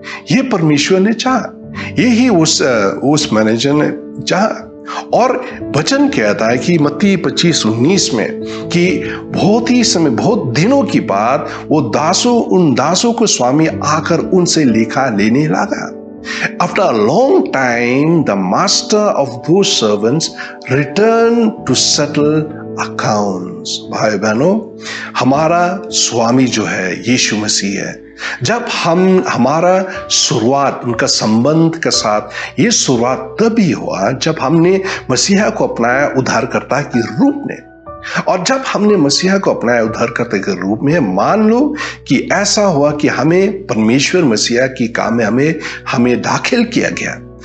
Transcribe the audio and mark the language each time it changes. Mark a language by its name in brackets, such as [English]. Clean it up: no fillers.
[Hindi] ये परमेश्वर ने चाहा, यही उस मैनेजर ने चाहा। और वचन कहता है कि मत्ती 25:19 में कि बहुत दिनों की बाद वो उन दासों को स्वामी आकर उनसे लेखा लेने लगा। [English] After a long time, the master of those servants returned to settle accounts. [Hindi] भाई बहनों, हमारा स्वामी जो है यीशु मसीह है। जब हमारा शुरुआत उनका संबंध के साथ ये शुरुआत तभी हुआ जब हमने मसीहा को अपनाया उद्धारकर्ता के रूप में। और जब हमने मसीहा को अपनाया उद्धारकर्ता के रूप में, मान लो कि ऐसा हुआ कि हमें परमेश्वर मसीहा की काम में हमें दाखिल किया गया।